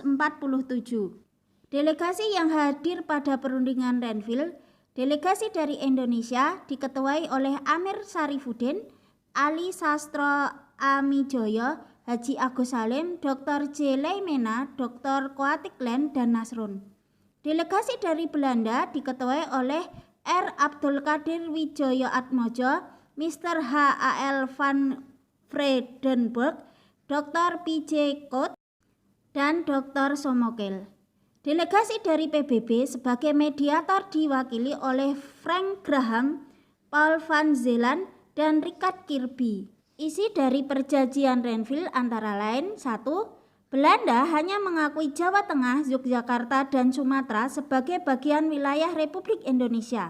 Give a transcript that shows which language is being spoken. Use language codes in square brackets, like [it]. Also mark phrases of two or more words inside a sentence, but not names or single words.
[id] Delegasi yang hadir pada perundingan Renville, delegasi dari Indonesia diketuai oleh Amir Syarifuddin, Ali Sastro Amijoyo, Haji Agus Salim, Dr. J. Leimena, Dr. Koatiklen, dan Nasrun. Delegasi dari Belanda diketuai oleh R. Abdul Qadir Wijoyo Atmojo, Mr. H. A. L. van Vredenburg, Dr. P. J. Koot, dan Dr. Somokel. Delegasi dari PBB sebagai mediator diwakili oleh Frank Graham, Paul van Zeeland, dan Richard Kirby. Isi dari Perjanjian Renville antara lain: 1. Belanda hanya mengakui Jawa Tengah, Yogyakarta, dan Sumatera sebagai bagian wilayah Republik Indonesia.